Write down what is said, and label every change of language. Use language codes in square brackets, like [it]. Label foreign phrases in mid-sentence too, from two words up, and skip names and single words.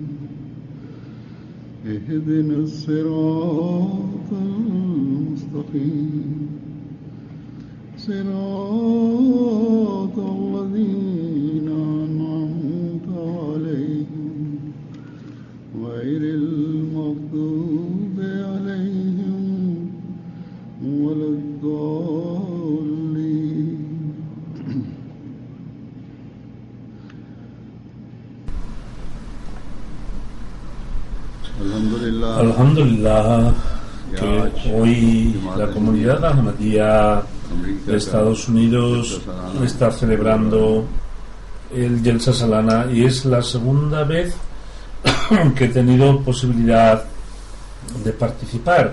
[ar] اهدنا الصراط المستقيم صراط الذين أنعمت عليهم غير المغضوب عليهم ولا الضالين. [es] Alhamdulillah, que hoy la comunidad Ahmadiyya de Estados Unidos está celebrando el Jalsa Salana y es la segunda vez que he tenido posibilidad de participar.